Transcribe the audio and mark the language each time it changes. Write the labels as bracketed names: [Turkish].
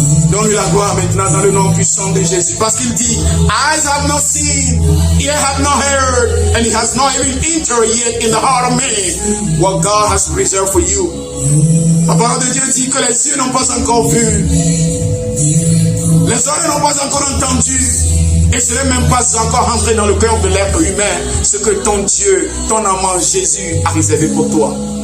[French] Donne-lui la gloire maintenant dans le nom puissant de Jésus. Parce qu'il dit, [English] eyes have not seen, ear have not heard, and it has not even entered yet in the heart of man what God has reserved for you. [French] La parole de Dieu dit que les yeux n'ont pas encore vu, les oreilles n'ont pas encore entendu, et ce n'est même pas encore entré dans le cœur de l'être humain ce que ton Dieu, ton amant Jésus a réservé pour toi.